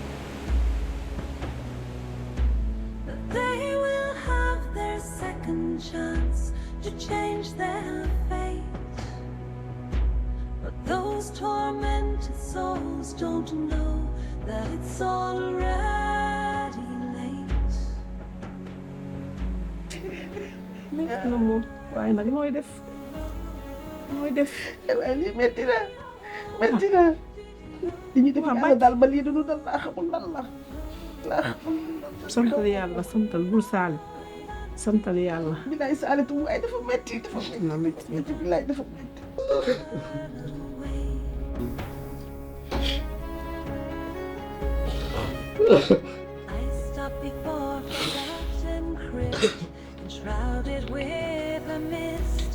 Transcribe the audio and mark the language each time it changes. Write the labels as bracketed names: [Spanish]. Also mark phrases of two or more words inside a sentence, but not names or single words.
[English] that they will have their second chance to change their fate. But those tormented souls don't know that it's already late. [Wolof] nekk na moom waaye nag mooy def waaye lii metti na li ñu def yàlla daal ba lii du dal laa xamul lan la santal yàlla santal bul saali santal yàlla bilaay saalitu waaye dafa metti bilaay dafa metti [English] I stopped before flat and crisp, enshrouded with a mist.